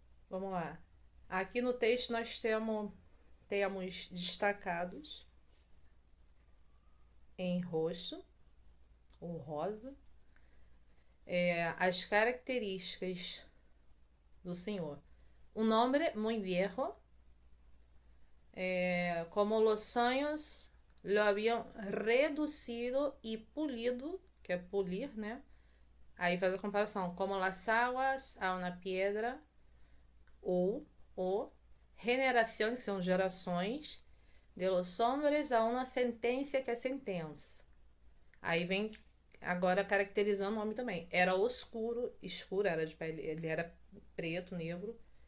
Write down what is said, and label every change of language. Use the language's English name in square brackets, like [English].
[Portuguese] Vamos lá. Aqui no texto nós temos destacados em roxo ou rosa as características do Senhor. [Spanish] Un hombre muy viejo, como los años lo habían reducido y pulido, [Portuguese] que é polir, né? Aí faz a comparação, [Spanish] como las aguas a una piedra, [Portuguese] ou generações, que são gerações, [Spanish] de los hombres a una sentencia, [Portuguese] que é sentença. Aí vem agora caracterizando o homem também. Era escuro, era de pele, ele era preto, negro.